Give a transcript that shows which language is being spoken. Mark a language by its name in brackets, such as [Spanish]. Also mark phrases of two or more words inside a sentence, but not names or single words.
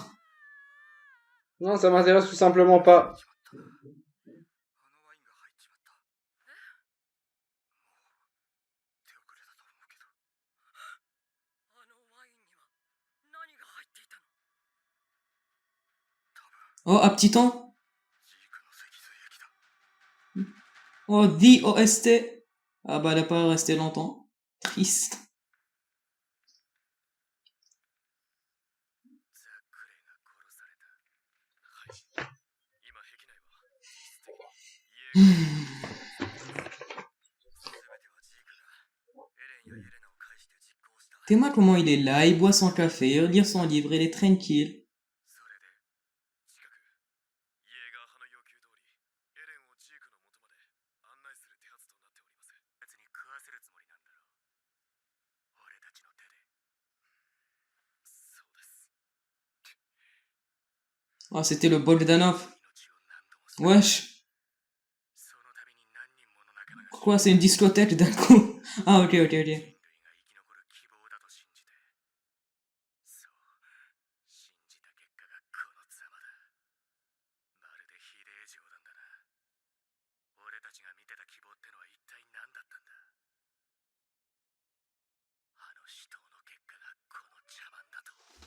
[French] Non, ça m'intéresse tout simplement pas. Oh, un petit temps? [Japanese] ジークの脊髄液だ。 [English] Oh, The OST. [French] Ah bah, elle a pas resté longtemps. Triste. [Japanese] ザックレイが殺された。はい。今壁内は実質的にイエーガー全てはジークがエレンやイエレナを介して実行した。 [French] T'es-moi comment il est là, il boit son café, il lire son livre, il est tranquille. [Japanese] それで近くイエーガー派の要求通りエレンをジークの元まで案内する手はずとなっております。別に食わせるつもりなんだろう。俺たちの手で。そうです。 [French] Oh, c'était le Bogdanov. [Japanese] 命を何度も [French] Wesh. [Japanese] その度に何人もの仲間が [French] Quoi, c'est une discothèque d'un coup? Ah, ok, ok, ok. [Japanese] 人類が生き残る希望だと信じて、そう信じた結果がこのざまだ。まるでひでえ冗談だな。俺たちが見てた希望ってのは一体何だったんだ。あの死闘の結果がこの茶番だと。